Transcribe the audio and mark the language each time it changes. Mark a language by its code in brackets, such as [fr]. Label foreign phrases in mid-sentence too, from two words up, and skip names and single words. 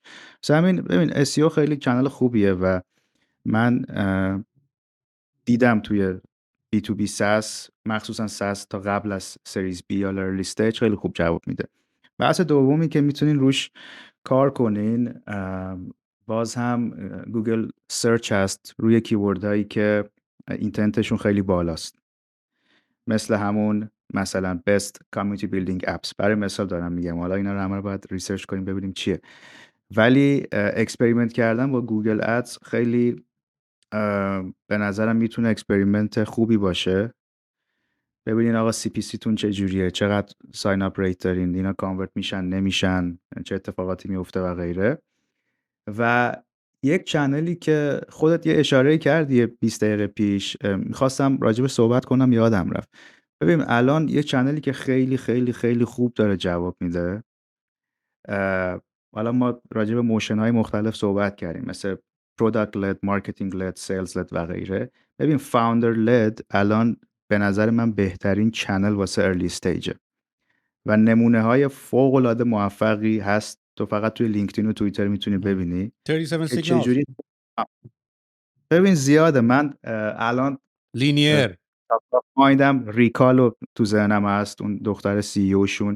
[fa] مثلا همین ببین SEO خیلی کانال خوبیه و من دیدم توی B2B SaaS، مخصوصا SaaS تا قبل از سریز B یا [en] early stage [fa] خیلی خوب جواب میده. بحث دومی که میتونین روش کار کنین، باز هم گوگل سرچ هست روی کیوردهایی که اینتنتشون خیلی بالاست، مثل همون مثلا [en] best community building apps. [fa] برای مثال دارم میگم، حالا اینا رو همه رو باید ریسرچ کنیم ببینیم چیه. ولی اکسپریمنت کردن با گوگل ادز خیلی به نظرم میتونه اکسپریمنت خوبی باشه. ببینین آقا CPC تون چه جوریه، چقدر [en] sign up rate [fa] دارین، اینا کانورت میشن نمیشن، چه اتفاقاتی میفته و غیره. و یک چنلی که خودت یه اشاره کردی 20 دقیقه پیش، میخواستم راجبش صحبت کنم یادم رفت. ببین الان یه چنلی که خیلی خیلی خیلی خوب داره جواب میده، حالا ما راجب موشن های مختلف صحبت کردیم، مثل [en] product led marketing led sales led [fa] و غیره. ببین [en] founder led [fa] الان به نظر من بهترین چنل واسه [en] early stage [fa] و نمونه های فوق العاده موفقی هست. تو فقط توی لینکدین و توییتر میتونی ببینی 37 که signals چجوری. ببین زیاده. من الان لینیر مایندم ریکالو تو ذهنم هست، اون دختر سی او شون.